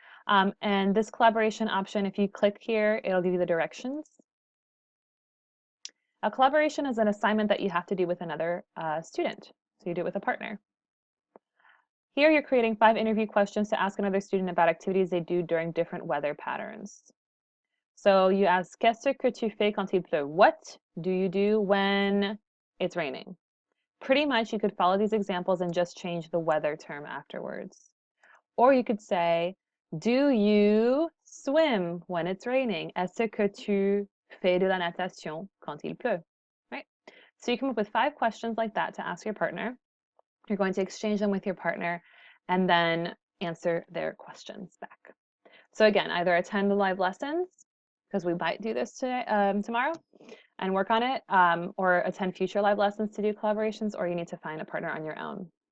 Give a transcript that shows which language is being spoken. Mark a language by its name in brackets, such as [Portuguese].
[English] And this collaboration option, if you click here, it'll give you the directions. A collaboration is an assignment that you have to do with another student, so you do it with a partner. Here you're creating 5 interview questions to ask another student about activities they do during different weather patterns. [French] So you ask, qu'est-ce que tu fais quand il pleut? [English] What do you do when it's raining? Pretty much you could follow these examples and just change the weather term afterwards. Or you could say, do you swim when it's raining? [French] Est-ce que tu fais de la natation quand il pleut? [English] Right? So you come up with 5 questions like that to ask your partner. You're going to exchange them with your partner and then answer their questions back. So again, either attend the live lessons, because we might do this today, tomorrow, and work on it, or attend future live lessons to do collaborations, or you need to find a partner on your own.